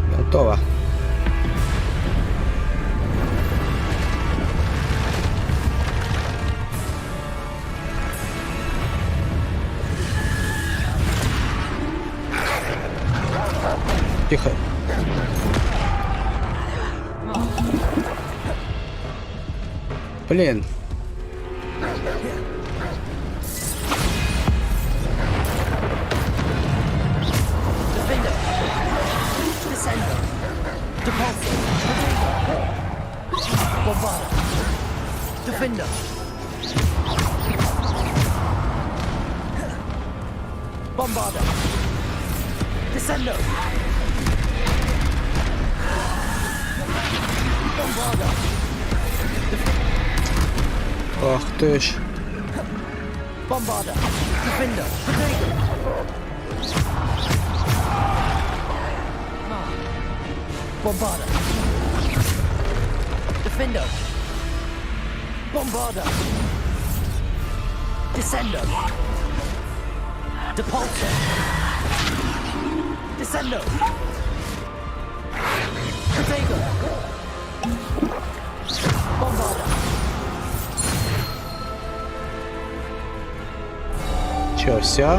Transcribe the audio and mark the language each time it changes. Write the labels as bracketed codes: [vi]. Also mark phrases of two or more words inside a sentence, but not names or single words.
[ru] Готово. Тихо. Блин. Defender. Bombarder. Descendo. Bombarder. Ах ты ж. Bombarder. Defender. Bombarder. Defender. Bombarder. Descendo. Depulsor. Descendo. Protego. Bombarder. Чё, все?